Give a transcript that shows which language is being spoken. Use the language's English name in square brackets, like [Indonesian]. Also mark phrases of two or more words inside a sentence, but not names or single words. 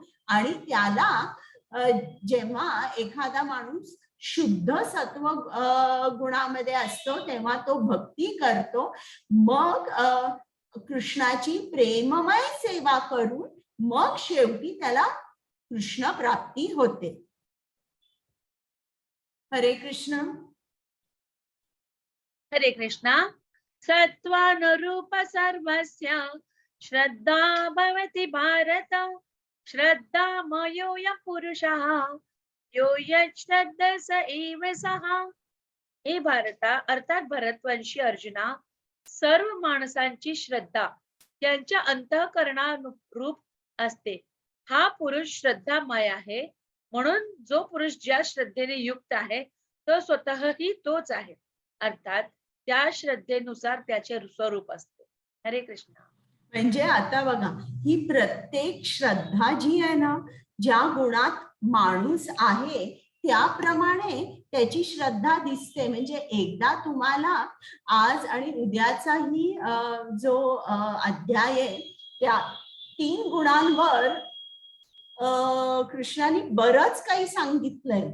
[Marathi] आणि त्याला जेव्हा एखादा माणूस शुद्ध सत्व गुणामध्ये असतो तेव्हा तो भक्ती करतो, मग कृष्णाची प्रेममय सेवा करून मग शेवटी त्याला कृष्ण प्राप्ती होते. [Sanskrit] हरे कृष्ण. हरे कृष्णा. सत्त्वानुरूप सर्वस्य श्रद्धा भवति भारत श्रद्धामयोऽयं पुरुषः यो यच्छ्रद्धः स एव सः. [Marathi] हे भारता अर्थात भरतवंशी अर्जुना, सर्व माणसांची श्रद्धा त्यांच्या अंतःकरणानुरूप असते. हा पुरुष श्रद्धामय आहे. म्हणून जो पुरुष ज्या श्रद्धेने युक्त आहे तो स्वतःही तोच आहे. अर्थात त्या श्रद्धेनुसार त्याचे स्वरूप असते. [Sanskrit] हरे कृष्ण. [Marathi] म्हणजे आता बघा, ही प्रत्येक श्रद्धा जी आहे ना, ज्या गुणात माणूस आहे त्याप्रमाणे त्याची श्रद्धा दिसते. म्हणजे एकदा तुम्हाला आज आणि उद्याचाही जो अध्याय आहे त्या 3 गुणांवर कृष्णाने बरंच काही सांगितलंय.